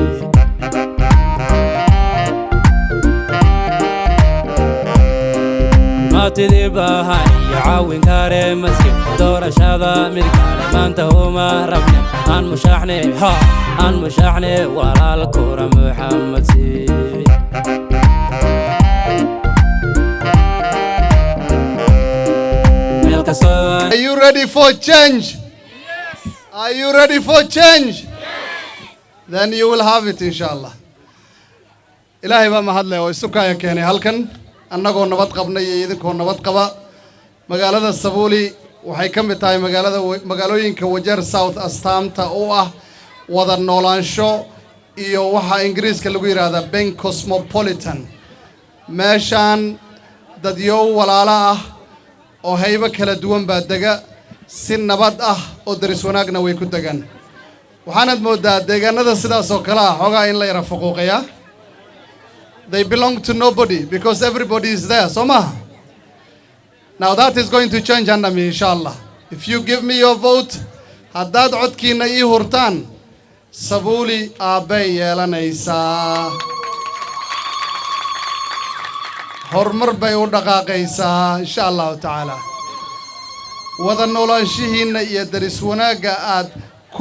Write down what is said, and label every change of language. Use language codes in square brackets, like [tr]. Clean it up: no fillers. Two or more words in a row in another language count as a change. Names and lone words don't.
[so] maatidii baahan caawin kare maski doorashada mid kale maanta uma rabne aan mushaxne walaalkura Maxamed si [en] Are you ready for change? Yes. Are you ready for change? Yes. Then you will have it inshallah. [so] Ilaahay baa mahadleh oo isukaya keenay halkan annagoo nabad qabnay iyo idinkoo nabad qaba magaalada Sabuli waxay ka mid tahay magaalooyinka Wajeer South astaamta oo ah wada noolaansho iyo waxa Ingiriiska lagu yiraahdo Ben Cosmopolitan meeshan dadyo walaala ah oo hayba kala duwan baa dega si nabad ah oo daris wanaagna way ku degan waxaanad moodaa deegaanada sidaas oo kala ah xogaa in la yara faquuqaya [en] they belong to nobody because everybody is there [so] soma [en] now that is going to change under me inshallah if you give me your vote [so] haddaad codkiina ii hurtaan Sabuli aabay yeelanaysaa hormar bay u dhaqaaqaysaa [ar] إن شاء الله تعالى [so] wada noolaanshihiina iyo daris wanaaga aad ku